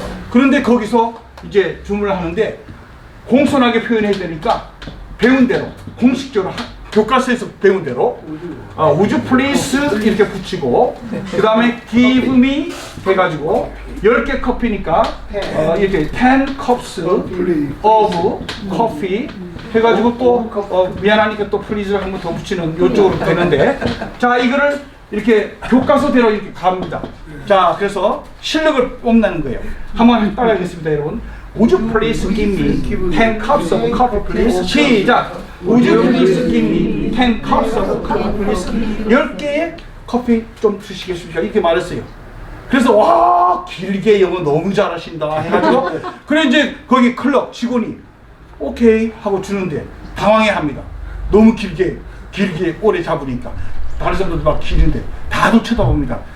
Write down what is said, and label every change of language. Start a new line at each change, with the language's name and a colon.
Korean: 그런데 거기서 이제 주문을 하는데 공손하게 표현해야 되니까 배운 대로 공식적으로 교과서에서 배운 대로
English: would you please
Korean: 이렇게 붙이고 그 다음에
English: give me
Korean: 해가지고 10개 커피니까 이렇게
English: 10 cups of coffee
Korean: 해가지고 또 미안하니까 또 please를 한 번 더 붙이는 이쪽으로 되는데 자 이거를 이렇게 교과서대로 이렇게 갑니다. 자 그래서 실력을 뽐내는 거예요. 한번 따라하겠습니다 여러분.
English: Would you please give me 10 cups of coffee please?
Korean: 시작!
English: Would you please give me 10 cups of coffee please?
Korean: 10개의 커피 좀 주시겠습니까? 이렇게 말했어요. 그래서 와 길게 영어 너무 잘하신다 해가지고 그래 이제 거기 클럽 직원이 오케이 하고 주는데 당황해합니다. 너무 길게 오래 잡으니까 다른 사람들도 막 길인데 다들 쳐다봅니다.